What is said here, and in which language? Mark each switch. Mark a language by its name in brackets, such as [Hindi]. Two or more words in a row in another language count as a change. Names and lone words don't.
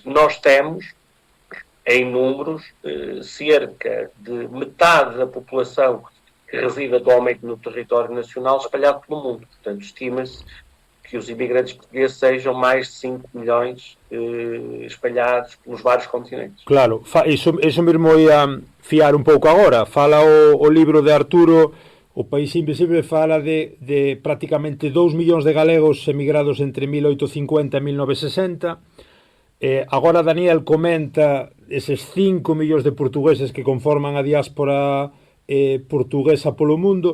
[Portuguese] Nós temos, em números, cerca de metade da população que reside atualmente no território nacional espalhado pelo mundo. Portanto, estima-se que os imigrantes portugueses sejam mais de 5 milhões espalhados pelos vários continentes. [Galician] Claro, iso mesmo ia fiar un pouco agora. Fala o libro de Arturo, O País Invisible, fala de prácticamente 2 millóns de galegos emigrados entre 1850 e 1960. Agora Daniel comenta eses 5 millóns de portugueses que conforman a diáspora portuguesa polo mundo.